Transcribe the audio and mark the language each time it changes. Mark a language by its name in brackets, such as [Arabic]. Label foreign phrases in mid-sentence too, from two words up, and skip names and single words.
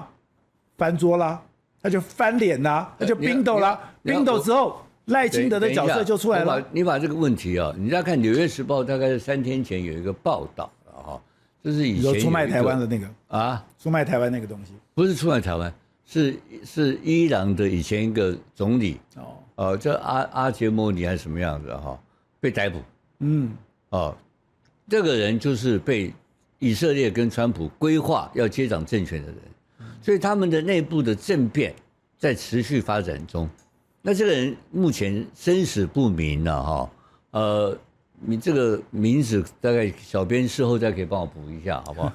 [Chinese] 翻桌啦，他就翻臉啦，他就冰鬥啦，冰鬥之後賴清德的角色就出來了。你把這個問題啊，你再看《紐約時報》大概是3天前有一個報道。就是以前出賣台灣的那個啊，出賣台灣那個東西，不是出賣台灣，是伊朗的以前一個總理叫阿傑莫尼還是什麼樣子哈，被逮捕。這個人就是被以色列跟川普規劃要接掌政權的人，所以他們的內部的政變在持續發展中。那這個人目前生死不明了哈，你這個名字大概小編事後再可以幫我補一下，好不好？